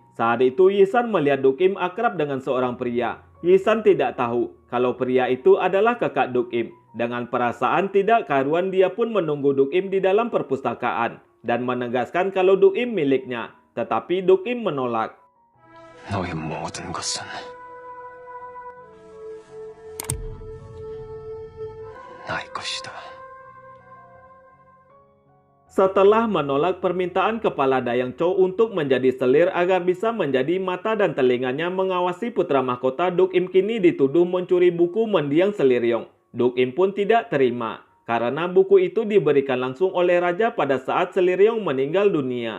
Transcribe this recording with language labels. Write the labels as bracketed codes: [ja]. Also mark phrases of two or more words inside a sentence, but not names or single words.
[id] Saat itu Yisan melihat Duk Im akrab dengan seorang pria. Yisan tidak tahu kalau pria itu adalah kakak Duk Im. Dengan perasaan tidak karuan dia pun menunggu Duk Im di dalam perpustakaan dan menegaskan kalau Duk Im miliknya. Tetapi Duk Im menolak. [ko] 너의 모든 것은 나의 것이다. [id] Setelah menolak permintaan kepala Dayang Cho untuk menjadi selir agar bisa menjadi mata dan telinganya mengawasi putra mahkota, Duk Im kini dituduh mencuri buku mendiang Seliriong. Duk Im pun tidak terima karena buku itu diberikan langsung oleh raja pada saat Seliriong meninggal dunia.